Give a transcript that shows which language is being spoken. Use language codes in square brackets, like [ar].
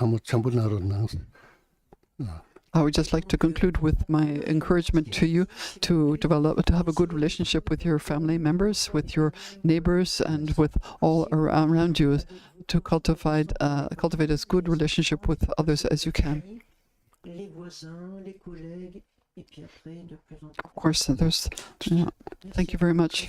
[en] I would just like to conclude with my encouragement to you to have a good relationship with your family members, with your neighbors, and with all around you, to cultivate as good relationship with others as you can. [fr] Les voisins, les collègues, et puis après, de plus en plus. [en] Of course, thank you very much.